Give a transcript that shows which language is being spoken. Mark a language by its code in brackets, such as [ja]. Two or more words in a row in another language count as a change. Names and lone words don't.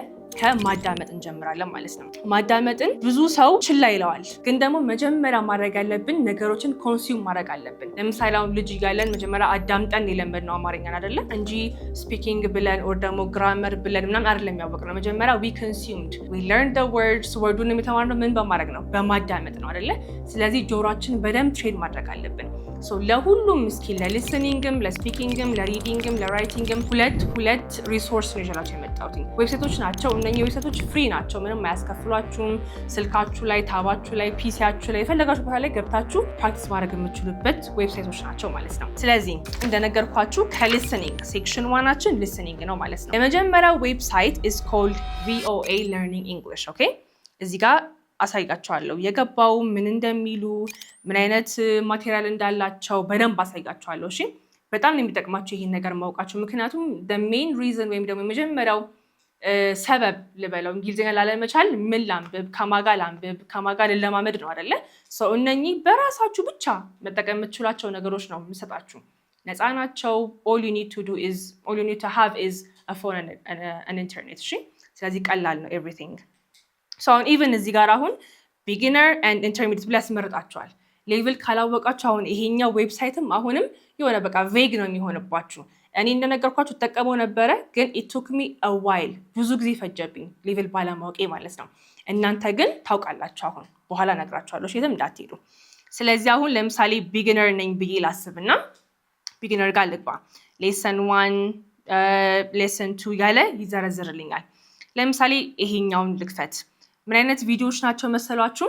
[am] ከማዳመጥ እንጀምራለን ማለት ነው። ማዳመጥን ብዙ ሰው ችላ ይለዋል፣ ግን ደግሞ መጀመሪያ ማድረግ ያለብን ነገሮችን ኮንሱም ማድረግ አለብን። ለምሳሌ አሁን ልጅ እያለን መጀመሪያ አዳምጠን የለመድነው አማርኛን አይደለ እንጂ ስፒኪንግ ብለን ኦር ደግሞ ግራመር ብለን ምናምን አይደለም ያወቅነው። መጀመሪያ [en] we consumed, we learned the words። [am] ወርዱን የተማርነው ምን በማድረግ ነው? በማዳመጥ ነው አይደለ? ስለዚህ ጆሮአችን በደንብ ትሬን ማድረግ አለብን። ለሁሉም ስኪል ለሊስኒንግም፣ ለስፒኪንግም፣ ለሪዲንግም፣ ለራይቲንግም ሁለት ሪሶርስ ነው ይዤላችሁ የመጣሁት። ዌብሳይቶች ናቸው። እነኚህ ዌብሳይቶች ፍሪ ናቸው፣ ምንም አያስከፍሏችሁም። ስልካችሁ ላይ፣ ታባችሁ ላይ፣ ፒሲያችሁ ላይ የፈለጋችሁ ቦታ ላይ ገብታችሁ ፕራክቲስ ማድረግ የምትችሉበት ዌብሳይቶች ናቸው ማለት ነው። ስለዚህ እንደነገርኳችሁ ከሊስኒንግ ሴክሽን ዋናችን ሊስኒንግ ነው ማለት ነው። የመጀመሪያው ዌብሳይት [en] is called VOA Learning English። [am] ኦኬ እዚህ ጋር አሳይጋቸዋለሁ የገባው ምን እንደሚሉ ምን አይነት ማቴሪያል እንዳላቸው በደንብ አሳይጋቸዋለሁ። እሺ በጣም ነው የሚጠቅማቸው ይሄን ነገር ማውቃቸው። ምክንያቱም [en] the main reason [am] ወይም ደግሞ የመጀመሪያው ሰበብ ልበለው እንግሊዝኛ ላለመቻል ምን ላንብብ፣ ከማጋ ላንብብ፣ ከማጋ ልለማመድ ነው አይደለ? እነኚህ በራሳችሁ ብቻ መጠቀም የምትችሏቸው ነገሮች ነው የምሰጣችሁ። ነፃ ናቸው። [en] all you need to have is a phone and an internet። [am] እሺ ስለዚህ ቀላል ነው everything። አሁን ኢቨን እዚህ ጋር አሁን [en] beginner and intermediate [am] ብላ ያስመርጣችኋል። ሌቭል ካላወቃችሁ አሁን ይሄኛው ዌብሳይትም አሁንም የሆነ በቃ ቬግ ነው የሚሆንባችሁ። እኔ እንደነገርኳችሁ ተጠቀመው ነበረ ግን [en] it took me a while፣ [am] ብዙ ጊዜ ፈጀብኝ ሌቭል ባለማወቄ ማለት ነው። እናንተ ግን ታውቃላችሁ። አሁን በኋላ እነግራችኋለሁ፣ የትም እንዳትሄዱ። ስለዚህ አሁን ለምሳሌ ቢጊነር ነኝ ብዬ ላስብና ቢጊነር ጋር ልግባ። ሌሰን 1 ሌሰን 2 ያለ ይዘረዝርልኛል። ለምሳሌ ይሄኛውን ልክፈት። ምን አይነት ቪዲዮዎች ናቸው መሰሏችሁ?